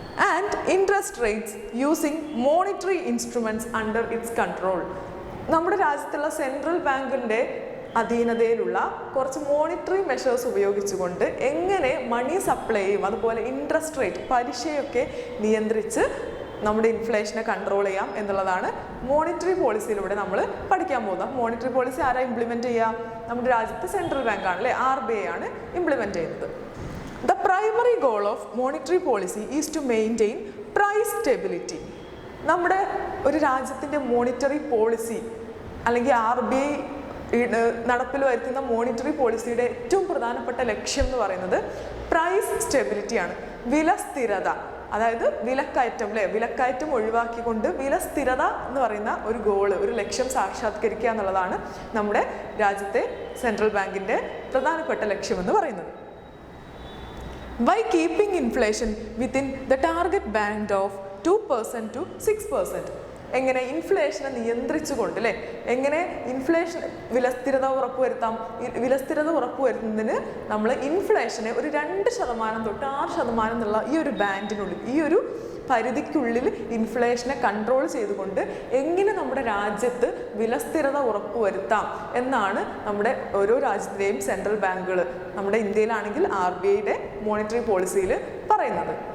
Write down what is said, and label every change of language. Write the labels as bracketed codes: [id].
[en] and interest rates using monetary instruments under its control. [ml] നമ്മുടെ രാജ്യത്തുള്ള central ബാങ്കിൻ്റെ അധീനതയിലുള്ള കുറച്ച് മോണിറ്ററി മെഷേഴ്സ് ഉപയോഗിച്ചുകൊണ്ട് എങ്ങനെ മണി സപ്ലൈയും അതുപോലെ ഇൻട്രസ്റ്റ് റേറ്റ് പലിശയൊക്കെ നിയന്ത്രിച്ച് നമ്മുടെ ഇൻഫ്ലേഷനെ കൺട്രോൾ ചെയ്യാം എന്നുള്ളതാണ് മോണിറ്ററി പോളിസിയിലൂടെ നമ്മൾ പഠിക്കാൻ പോകുന്നത്. മോണിറ്ററി പോളിസി ആരാ ഇംപ്ലിമെൻറ്റ് ചെയ്യുക? നമ്മുടെ രാജ്യത്ത് സെൻട്രൽ ബാങ്ക് ആണ് അല്ലേ, RBI ആണ് ഇംപ്ലിമെൻറ്റ് ചെയ്യുന്നത്. [en] The primary goal of monetary policy is to maintain price stability. [ml] നമ്മുടെ ഒരു രാജ്യത്തിൻ്റെ മോണിറ്ററി പോളിസി അല്ലെങ്കിൽ RBI നടപ്പിൽ വരുത്തുന്ന മോണിറ്ററി പോളിസിയുടെ ഏറ്റവും പ്രധാനപ്പെട്ട ലക്ഷ്യം എന്ന് പറയുന്നത് പ്രൈസ് സ്റ്റെബിലിറ്റിയാണ്, വില സ്ഥിരത. അതായത് വിലക്കയറ്റം അല്ലേ, വിലക്കയറ്റം ഒഴിവാക്കിക്കൊണ്ട് വില സ്ഥിരത എന്ന് പറയുന്ന ഒരു ഗോള്, ഒരു ലക്ഷ്യം സാക്ഷാത്കരിക്കുക എന്നുള്ളതാണ് നമ്മുടെ രാജ്യത്തെ സെൻട്രൽ ബാങ്കിൻ്റെ പ്രധാനപ്പെട്ട ലക്ഷ്യമെന്ന് പറയുന്നത്. [en] By keeping inflation within the target band of 2% to 6%. [ml] എങ്ങനെ ഇൻഫ്ലേഷനെ നിയന്ത്രിച്ചുകൊണ്ട് അല്ലേ, എങ്ങനെ ഇൻഫ്ലേഷൻ വിലസ്ഥിരത ഉറപ്പുവരുത്താം? വിലസ്ഥിരത ഉറപ്പുവരുത്തുന്നതിന് നമ്മൾ ഇൻഫ്ലേഷനെ ഒരു 2% തൊട്ട് 6% എന്നുള്ള ഈ ഒരു ബാൻഡിനുള്ളിൽ, ഈ ഒരു പരിധിക്കുള്ളിൽ ഇൻഫ്ലേഷനെ കൺട്രോൾ ചെയ്തുകൊണ്ട് എങ്ങനെ നമ്മുടെ രാജ്യത്ത് വിലസ്ഥിരത ഉറപ്പുവരുത്താം എന്നാണ് നമ്മുടെ ഓരോ രാജ്യത്തിൻ്റെയും സെൻട്രൽ ബാങ്കുകൾ, നമ്മുടെ ഇന്ത്യയിലാണെങ്കിൽ RBIയുടെ മോണിറ്ററി പോളിസിയിൽ പറയുന്നത്.